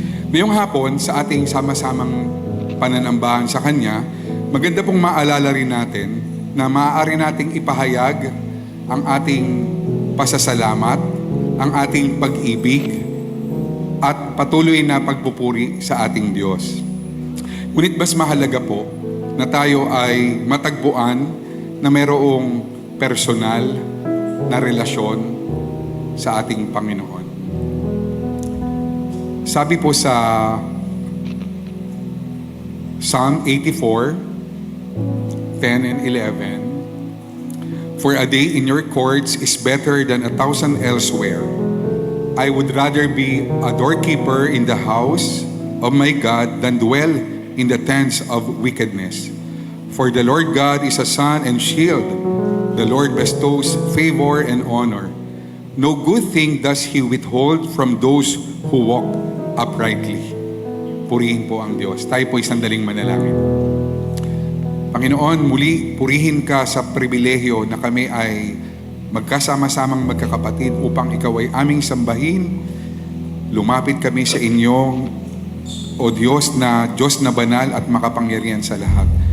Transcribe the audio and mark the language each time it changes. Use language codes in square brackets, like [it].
[tl] Ngayong hapon, sa ating sama-samang pananambahan sa Kanya, maganda pong maalala rin natin na maaari nating ipahayag ang ating pasasalamat, ang ating pag-ibig, at patuloy na pagpupuri sa ating Diyos. Ngunit mas mahalaga po na tayo ay matagpuan na mayroong personal na relasyon sa ating Panginoon. Sabi po sa [en] Psalm 84:10 and 11, "For a day in your courts is better than 1,000 elsewhere. I would rather be a doorkeeper in the house of my God than dwell in the tents of wickedness. For the Lord God is a sun and shield. The Lord bestows favor and honor. No good thing does He withhold from those who walk uprightly." [tl] Purihin po ang Diyos. Tayo po sandaling manalangin. Panginoon, muli purihin ka sa pribilehyo na kami ay magkasama-samang magkakapatid upang ikaw ay aming sambahin. Lumapit kami sa inyo, O Diyos na banal at makapangyarihan sa lahat.